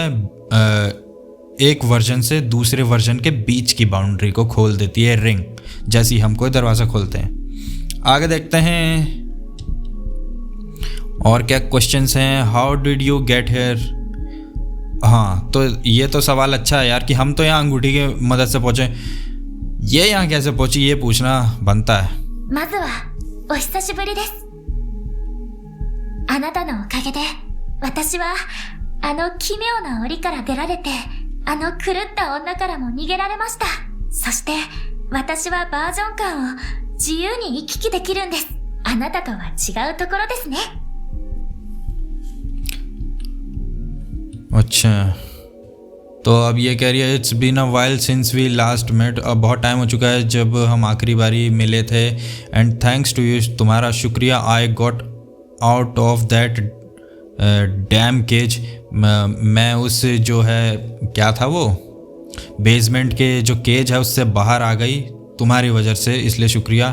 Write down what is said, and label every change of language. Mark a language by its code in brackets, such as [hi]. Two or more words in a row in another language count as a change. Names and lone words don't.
[hi] एक वर्जन से दूसरे वर्जन के बीच की बाउंड्री को खोल देती है रिंग, जैसे ही हम कोई दरवाज़ा खोलते हैं। आगे देखते हैं और क्या क्वेश्चंस हैं। [en] How did you get here? [hi] हाँ, तो ये तो सवाल अच्छा है यार कि हम तो यहाँ अंगूठी की मदद से पहुँचे, ये यहाँ कैसे पहुँची, ये पूछना बनता है। [ja] まずはお久しぶりです。あなたのおかげで私はあの奇妙な檻から出られて、あの狂った女からも逃げられました。そして私はバージョン間を自由に行き来できるんです。あなたとは違うところですね。 [hi] अच्छा, तो अब ये कह रही है [en] it's been a while since we last met, [hi] अब बहुत टाइम हो चुका है जब हम आखिरी बारी मिले थे। [en] and thanks to you, [hi] तुम्हारा शुक्रिया, [en] I got out of that damn cage, [hi] मैं उस जो है क्या था वो बेसमेंट के जो केज है उससे बाहर आ गई तुम्हारी वजह से, इसलिए शुक्रिया।